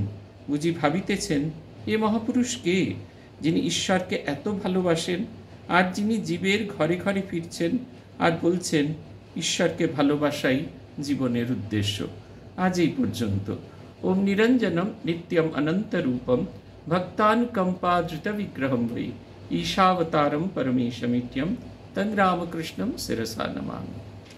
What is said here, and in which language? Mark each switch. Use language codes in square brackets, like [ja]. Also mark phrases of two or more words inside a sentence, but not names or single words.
[bn] বুঝি ভাবিতেছেন, এ মহাপুরুষ কে, যিনি ঈশ্বরকে এত ভালোবাসেন, আর যিনি জীবের ঘরে ঘরে ফিরছেন আর বলছেন ঈশ্বরকে ভালোবাসাই জীবনের উদ্দেশ্য। আজ এই পর্যন্ত। [sa] ওম নিরঞ্জনম নিত্যম অনন্ত রূপম भक्तानुकम्पाधृतविग्रहं वै ईशावतारं परमेशमित्यं तं रामकृष्णं शिरसा नमामि।